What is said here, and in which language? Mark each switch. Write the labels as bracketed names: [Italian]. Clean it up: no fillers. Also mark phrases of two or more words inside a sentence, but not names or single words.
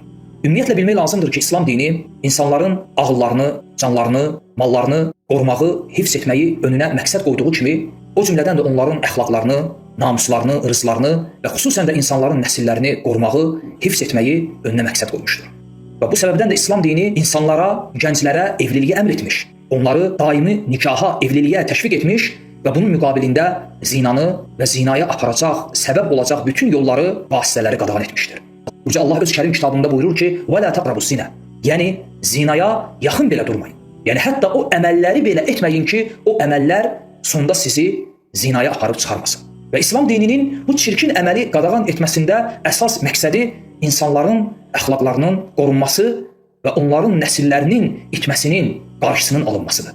[Azerbaijani] Ümumiyyətlə bilmək lazımdır ki, İslam dini insanların ağıllarını, canlarını, mallarını qorumağı, hifz etməyi önünə məqsəd qoyduğu kimi, o cümlədən də onların əxlaqlarını, namuslarını, ırzlarını və xüsusən də insanların nəsillərini qorumağı, hifz etməyi önünə məqsəd qoymuşdur. Və bu səbəbdən də İslam dini insanlara, gənclərə evliliyi əmr etmiş, onları daimi nikaha, evliliyə təşviq etmiş və bunun müqabilində zinanı və zinaya aparacaq, səbəb olacaq bütün yolları, vasitələri qadağan etmişdir. Uca Allah öz kərim kitabında buyurur ki, [Arabic] وَلَا تَقْرَبُوا الزِّنَا [Azerbaijani] Yəni, zinaya yaxın belə durmayın. Yəni, hətta o əməlləri belə etməyin ki, o əməllər sonda sizi zinaya aparıb çıxarmasın. Və İslam dininin bu çirkin əməli qadağan etməsində əsas məqsədi insanların əxlaqlarının qorunması və onların nəsillərinin itməsinin qarşısının alınmasıdır.